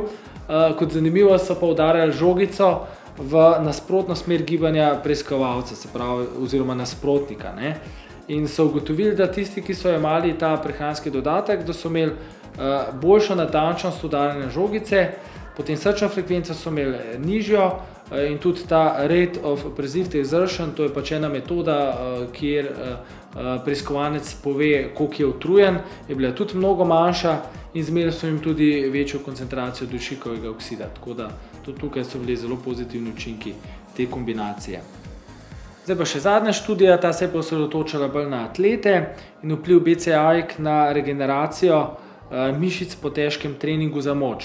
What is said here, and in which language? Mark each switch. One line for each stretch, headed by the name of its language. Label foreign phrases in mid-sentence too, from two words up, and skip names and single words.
Slovenian: Kot zanimivo so pa udarjali žogico v nasprotno smer gibanja preiskovalca, se pravi, oziroma nasprotnika, ne. In so ugotovili, da tisti, ki so jemali ta prehranski dodatek, da so imeli boljšo natančnost udarjanja žogice, potem srčno frekvenco so imeli nižjo, in tudi ta
English: rate of perceived exertion,
Slovenian: to je pač ena metoda, kjer preiskovanec pove, koliko je utrujen, je bila tudi mnogo manjša, in zmerili so jim tudi večjo koncentracijo dušikovega oksida, tako da tudi tukaj so bili zelo pozitivni učinki te kombinacije. Zdaj pa še zadnja študija, ta se je pa osredotočala bolj na atlete in vpliv BCI-k na regeneracijo mišic po težkem treningu za moč.